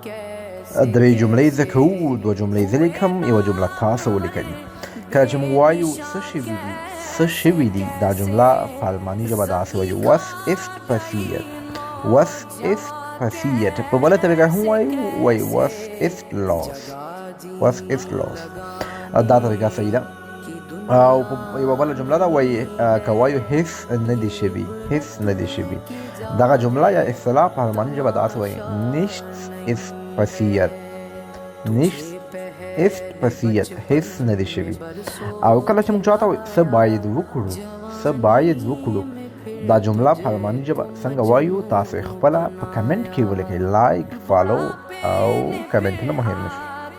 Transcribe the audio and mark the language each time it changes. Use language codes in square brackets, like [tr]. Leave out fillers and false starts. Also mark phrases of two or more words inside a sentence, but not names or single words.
[ps] درې جملې زده کوو، دوه جملې زه لیکم، یوه جمله تاسو ولیکئ. کله چې موږ وایو څه شوي دي، دا جمله په الماني ژبه داسې وایو [de] was ist passiert. was ist passiert. [ps] په بله طریقه هم وایو [de] was ist los. was ist los. [ps] دا طریقه صحیح ده. او یوه بله جمله ده وایي که وایو هیڅ نه دي شوي. دغه جمله یا اصطلاح په الماني ژبه داسې وایي [de] nichts ist passiert. nichts ist passiert. [ps] هیڅ نه دي شوي. او کله چې موږ چاته وایو څه باید وکړو، دا جمله په الماني ژبه څنګه وایو تاسو خپله په کمنټ کې ولیکئ. لایک، فالو او کمنټونه مهم دي.